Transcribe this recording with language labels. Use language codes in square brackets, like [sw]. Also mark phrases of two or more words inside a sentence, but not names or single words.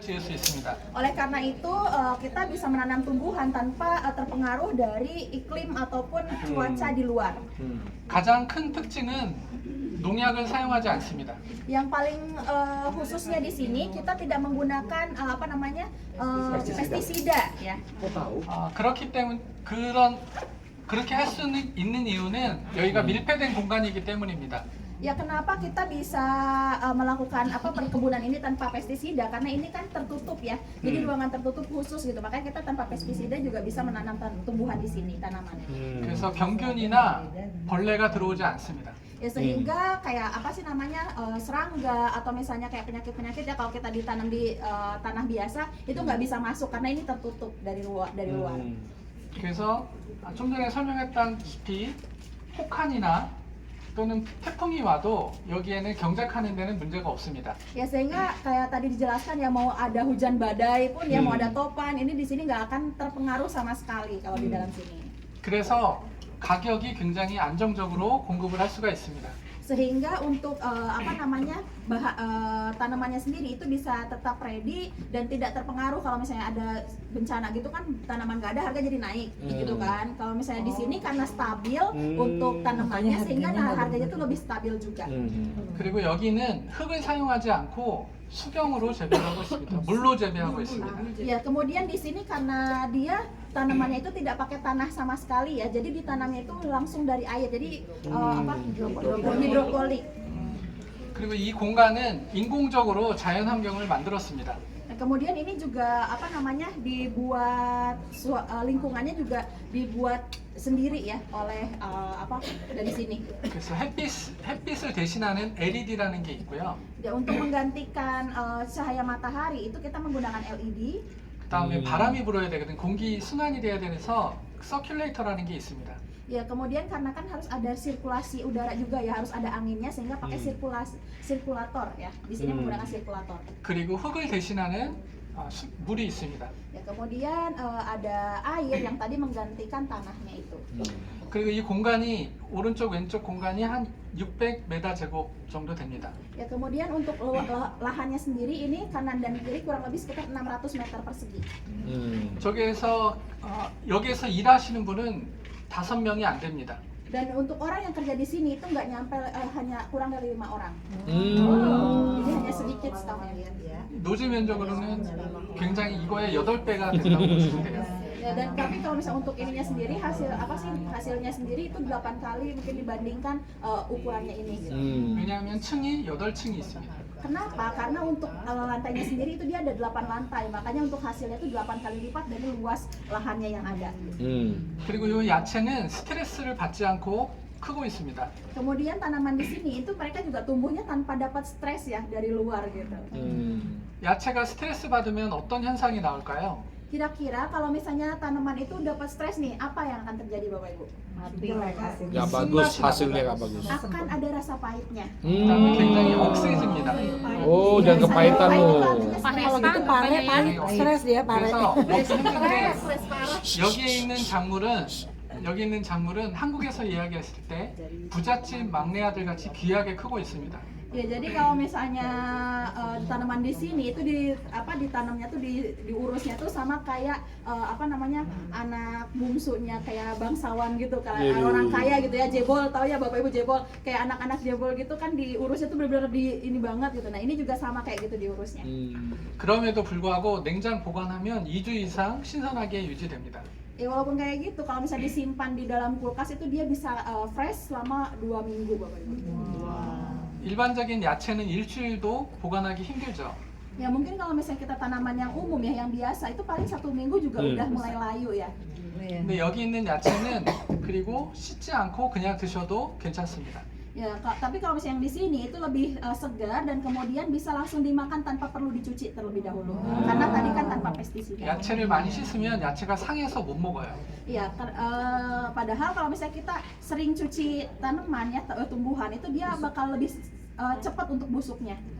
[ko] 지을 수 있습니다. [id] Oleh karena itu, kita bisa menanam tumbuhan tanpa terpengaruh dari iklim ataupun cuaca di luar. [ko] 가장 큰 특징은 농약을 사용하지 않습니다. [id] Yang paling khususnya di sini kita tidak menggunakan pestisida ya. [ko] 그렇기 때문에 그렇게 할 수 있는 이유는 여기가 밀폐된 공간이기 때문입니다. [id] Ya kenapa kita bisa melakukan perkebunan ini tanpa pestisida? Karena ini kan tertutup ya. Jadi ruangan tertutup khusus gitu. Makanya kita tanpa pestisida juga bisa menanam tumbuhan di sini tanamannya. [ko] 그래서 병균이나 벌레가 들어오지 않습니다. [id] Ya sehingga kayak serangga atau misalnya kayak penyakit-penyakit ya kalau kita ditanam di tanah biasa itu nggak bisa masuk karena ini tertutup dari luar. [ko] 그래서 좀 전에 설명했다시피 혹한이나 또는 태풍이 와도 여기에는 경작하는 데는 문제가 없습니다. [id] Ya sehingga kayak tadi dijelaskan ya mau ada hujan badai pun ya mau ada topan ini di sini nggak akan terpengaruh sama sekali kalau di dalam sini. [ko] 그래서 가격이 굉장히 안정적으로 공급을 할 수가 있습니다. [id] Sehingga untuk tanamannya sendiri itu bisa tetap ready dan tidak terpengaruh kalau misalnya ada bencana gitu kan tanaman nggak ada harga jadi naik gitu kan. Kalau misalnya di sini karena stabil untuk tanamannya sehingga harganya tuh lebih stabil juga. [ko] 그리고 여기는 흙을 사용하지 않고 수경으로 재배하고 있습니다. 물로 재배하고 있습니다. [id] Ya kemudian di sini karena dia tanamannya itu tidak pakai tanah sama sekali ya, jadi ditanamnya itu langsung dari air, jadi hidroponik. [ko] 그리고 이 공간은 인공적으로 자연 환경을 만들었습니다. [id] Nah, kemudian ini juga dibuat lingkungannya juga dibuat sendiri ya oleh dari sini. [ko] 그래서 햇빛을 대신하는 LED라는 게 있고요. [id] Ya, untuk menggantikan cahaya matahari itu kita menggunakan LED. [ko] 그다음에 바람이 불어야 되거든. 공기 순환이 돼야 돼서 서큘레이터라는 게 있습니다. [id] Ya kemudian karena kan harus ada sirkulasi udara juga ya harus ada anginnya sehingga pakai sirkulator ya. Di sini menggunakan sirkulator. [ko] 그리고 흙을 대신하는 물이 있습니다. [id] Ya kemudian ada air yang tadi menggantikan tanahnya itu. [ko] 그리고 이 공간이 오른쪽 왼쪽 공간이 한 600m 제곱 정도 됩니다. [id] Ya kemudian untuk lahannya sendiri ini kanan dan kiri kurang lebih sekitar 600 meter persegi. [ko] 여기에서 일하시는 분은 5명이 안 됩니다. [id] Dan untuk orang yang kerja di sini itu nggak nyampe hanya kurang dari 5 orang. Jadi hanya sedikit staffnya. [ko] 노지 면적으로는 굉장히 이거의 8배가 된다고 보시면 돼요. [id] Ya, dan tapi kalau misalnya untuk ininya sendiri hasilnya sendiri itu 8 kali mungkin dibandingkan ukurannya ini. [ko] 왜냐하면 층이 8층이 있습니다. [id] Kenapa? Karena untuk lantainya sendiri itu dia ada 8 lantai, makanya untuk hasilnya itu 8 kali lipat dari luas lahannya yang ada. [ko] 그리고 이 야채는 스트레스를 받지 않고 크고 있습니다. [id] Kemudian tanaman di sini itu mereka juga tumbuhnya tanpa dapat stres ya dari luar gitu. [ko] 야채가 스트레스 받으면 어떤 현상이 나올까요? [id] Kira-kira kalau misalnya tanaman itu dapat stres nih, apa yang akan terjadi Bapak Ibu? Nggak bagus, hasilnya nggak bagus. Akan ada rasa pahitnya. [ko] 그다음에 굉장히 억세집니다. [id] Oh, jangan kepahitan Pahit loh. itu artinya Kalau gitu pahit, stres dia pahit. [ko] 그래서 [id] stres parah. [ko] 여기 있는 작물은 한국에서 이야기했을 때 부잣집 막내 아들 같이 귀하게 크고 있습니다. [id] Ya jadi kalau misalnya tanaman di sini itu ditanamnya tuh diurusnya tuh sama kayak anak bungsunya kayak bangsawan gitu kan, orang kaya gitu ya, jebol, tahu ya Bapak Ibu jebol, kayak anak-anak jebol gitu kan diurusnya tuh benar-benar ini banget gitu. Nah ini juga sama kayak gitu diurusnya. [ko] 그럼에도 불구하고 냉장 보관하면 2주 이상 신선하게 유지됩니다. [id] Ya walaupun kayak gitu, kalau misalnya disimpan di dalam kulkas itu dia bisa fresh selama 2 minggu Bapak Ibu. [ko] 일반적인 야채는 일주일도 보관하기 힘들죠. [id] Ya mungkin kalau misalnya kita tanaman yang umum ya, yang biasa itu paling 1 minggu juga udah mulai layu ya. [ko] 근데 여기 있는 야채는 그리고 씻지 않고 그냥 드셔도 괜찮습니다. [id] Ya, tapi kalau misalnya yang di sini itu lebih segar dan kemudian bisa langsung dimakan tanpa perlu dicuci terlebih dahulu. Karena tadi kan tanpa pestisida. [ko] 야채를 많이 씻으면 야채가 상해서 못 먹어요. [id] Iya, padahal kalau misalnya kita sering cuci tanaman ya, tumbuhan itu dia bakal lebih cepat untuk busuknya.